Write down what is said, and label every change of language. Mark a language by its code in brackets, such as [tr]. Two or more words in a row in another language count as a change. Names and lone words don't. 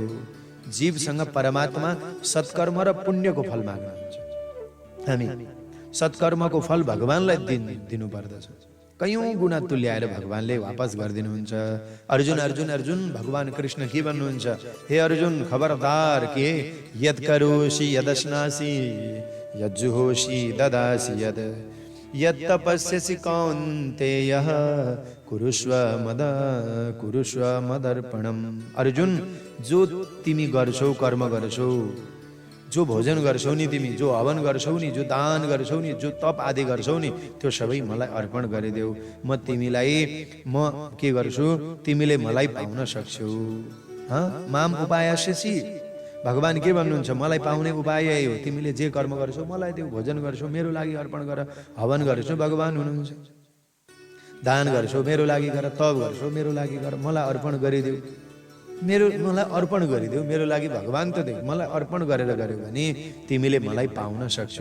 [ne] जीवसँग परमात्मा सत्कर्म र पुण्यको फल माग्नुहुन्छ। हामी सत्कर्मको फल भगवानलाई दिनु पर्दछ। कयौं गुणा तुल्याएर भगवानले वापस गरिदिनुहुन्छ। अर्जुन अर्जुन अर्जुन भगवान कृष्ण के भन्नुहुन्छ? हे अर्जुन खबरदार के [sa] यद करोषि यदश्नासि यज्जुहोषि ददासि यद तपस्यसि कौन्तेय कुरुष्व मदर्पणम। [ne] अर्जुन जो तिमी गर्छौ कर्म गर्छौ जो भोजन गर्छौ नि तिमी, जो हवन गर्छौ नि, जो दान गर्छौ नि, जो तप आदि गर्छौ नि, त्यो सबै मलाई अर्पण गरिदेऊ। म तिमीलाई म के गर्छु, तिमीले मलाई पाउन सक्छौ। [sa] माम उपायस्यसि, [ne] भगवान के भन्नुहुन्छ, मलाई पाउने उपाय यही हो, तिमीले जे कर्म गर्छौ मलाई देऊ, भोजन गर्छौ मेरो लागि अर्पण गर, हवन गर्छौ भगवान हुनुहुन्छ, दान गर्छौ मेरो लागि गर, तप गर्छौ मेरो लागि गर, मलाई अर्पण गरिदेऊ, मलाई अर्पण गरिदेऊ, मेरो लागि भगवान त देऊ, मलाई अर्पण गरेर गर्यो भने तिमीले मलाई पाउन सक्छौ।